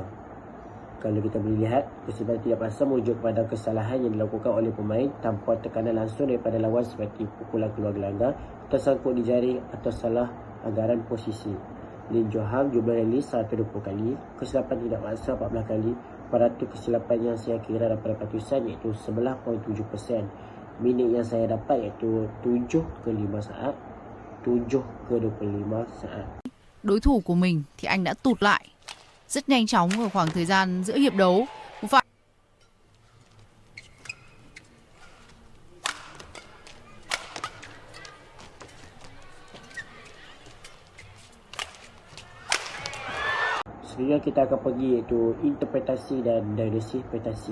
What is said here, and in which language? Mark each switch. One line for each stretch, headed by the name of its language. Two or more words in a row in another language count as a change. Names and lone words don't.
Malay: Kalau kita boleh lihat, kesilapan tidak paksa merujuk kepada kesalahan yang dilakukan oleh pemain tanpa tekanan langsung daripada lawan seperti pukulan keluar gelanggang, tersangkut di jaring atau salah anggaran posisi. Lim Jo Hao jumlah rally 120 kali, kesilapan tidak paksa 14 kali, peratus kesilapan yang saya kira dapat patusan iaitu 11.7%. Minit yang saya dapat iaitu 7 ke 5 saat, 7 ke 25 saat.
Vietnamese: Đối thủ của mình thì anh đã tụt lại rất nhanh chóng ở khoảng thời gian giữa hiệp đấu. Một pha
Malay: Selanjutnya kita akan pergi iaitu interpretasi dan diagnosis petasi.